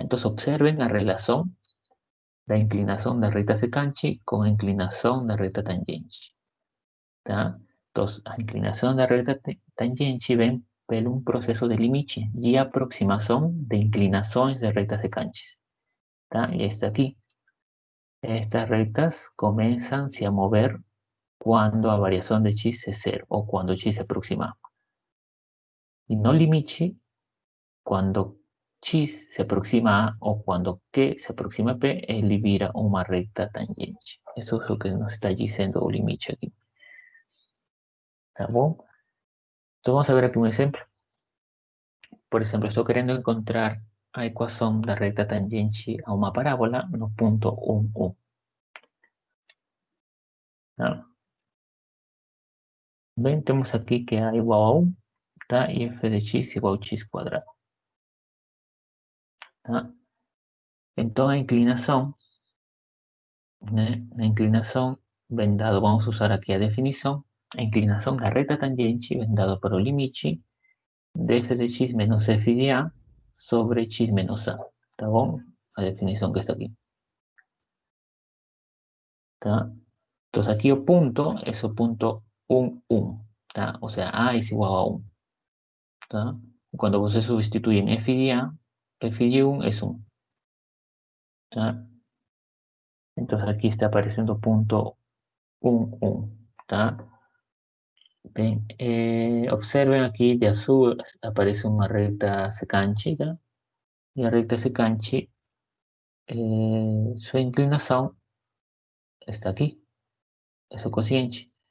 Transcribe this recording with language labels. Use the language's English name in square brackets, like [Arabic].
[Portuguese] Então, observen a relação da inclinação da reta secante com a inclinação da reta tangente. Tá? Então, a inclinação da reta tangente vem por um processo de limite, de aproximação de inclinações de retas secantes. Tá? E está aqui. [Spanish] Estas rectas comienzan a mover cuando a variación de x es 0 o cuando x se aproxima. Y no limite cuando x se aproxima a o cuando q se aproxima a p, [Portuguese] ele vira uma recta tangente. [Spanish] Eso es lo que nos está diciendo o limite aquí. ¿Tá bom? Então vamos a ver aquí un ejemplo. Por ejemplo, estoy queriendo encontrar a ecuación da recta tangente a uma parábola no punto 1, 1. ¿Tá? [Portuguese] Bem, temos aqui que a igual a 1, tá? E f de x igual a x cuadrado. Tá? Então a inclinação, né? A inclinação vem dado, vamos usar aqui a definição, a inclinação da reta tangente vem dado para o limite de f de x menos f de a sobre x menos a, tá bom? A definição que está aqui. Tá? Então aqui o ponto é o ponto 1, 1, tá? Ou seja, a é igual a 1, tá? Quando você substitui em f de a, f de 1 é 1. Tá? [Spanish] Entonces aquí está apareciendo punto 1, 1, ¿tá? Bien, observen aquí de azul aparece una recta secante, ¿tá? Y la recta secante, su inclinación está aquí, es o cociente.